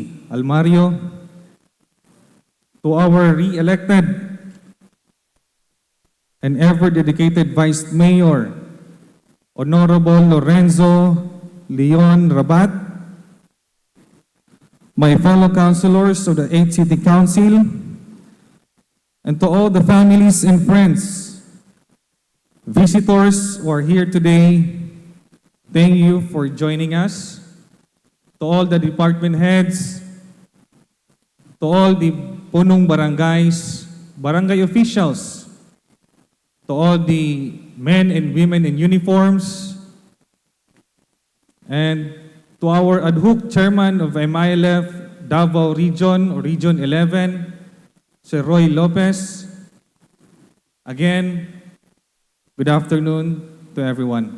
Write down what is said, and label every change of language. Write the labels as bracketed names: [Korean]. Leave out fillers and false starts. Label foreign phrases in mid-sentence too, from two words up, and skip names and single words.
[English] Almario, to our re-elected and ever-dedicated Vice Mayor, Honorable Lorenzo Leon Rabat, my fellow councilors of the 8th City Council, and to all the families and friends, visitors who are here today, thank you for joining us. To all the department heads, to all the punong barangays, barangay officials, to all the men and women in uniforms, and to our ad hoc chairman of MILF Davao Region or Region 11, Sir Roy Lopez. Again, good afternoon to everyone.